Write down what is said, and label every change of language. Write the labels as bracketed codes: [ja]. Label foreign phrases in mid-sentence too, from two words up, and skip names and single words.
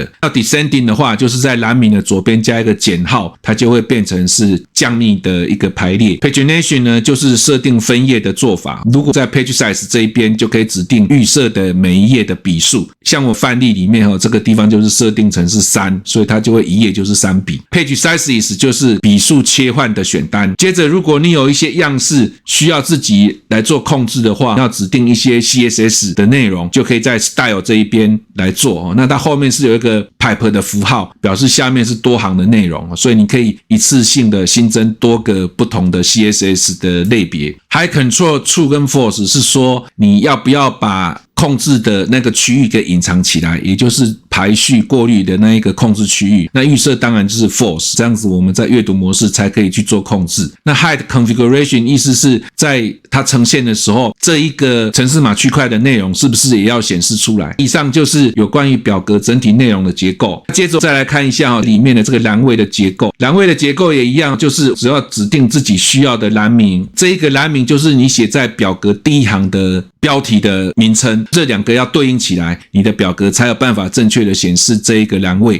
[zh] 要 Descending 的話，就是在欄名的左邊加一個減號，它就會變成是降冽的一個排列。Pagination 呢，就是設定分頁的做法，如果在 Page Size 這一邊就可以指定預設的每一頁的筆數，像我範例裡面這個地方就是設定成是3，所以它就會一頁就是3 筆。Page Sizes 就是筆數切換的選單。接着如果你有一些樣式需要自己來做控制的話，要指定一些 CSS 的內容，就可以在 Style 這一邊來做。那它後面是有一個 pipe 的符號，表示下面是多行的內容，所以你可以一次性的新增多個不同的 CSS 的類別。High Control True 跟 False 是說你要不要把控制的那個區域給隱藏起來，也就是排序過濾的那一個控制區域。那預設當然就是 false， 這樣子我們在閱讀模式才可以去做控制。那 hide configuration 意思是在它呈現的時候，這一個程式碼區塊的內容是不是也要顯示出來。以上就是有關於表格整體內容的結構。接着再來看一下裡面的這個欄位的結構。欄位的結構也一樣，就是只要指定自己需要的欄名，這一個欄名就是你寫在表格第一行的標題的名稱，這兩個要對應起來，你的表格才有辦法正確了顯示這一個欄位。